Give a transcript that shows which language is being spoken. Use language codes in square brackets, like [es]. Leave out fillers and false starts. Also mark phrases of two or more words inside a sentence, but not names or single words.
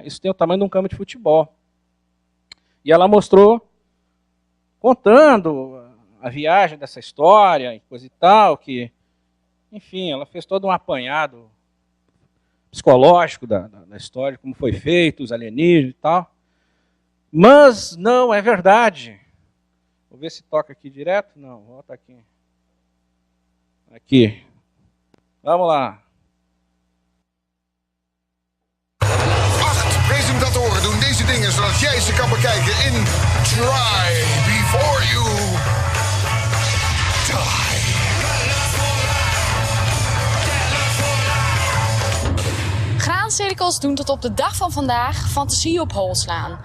[pt] Isso tem o tamanho de um campo de futebol. E ela mostrou, contando a viagem dessa história e coisa e tal, que, enfim, ela fez todo um apanhado psicológico da história, como foi feito, os alienígenas e tal. Mas não é verdade. Vou ver se toca aqui direto. Não, volta aqui. Aqui. Vamos lá. [nl] 8 presentatoren doen deze dingen zodat jij ze kan bekijken in Try Before You Die. Graancirkels doen tot op de dag van vandaag fantasie op hol slaan.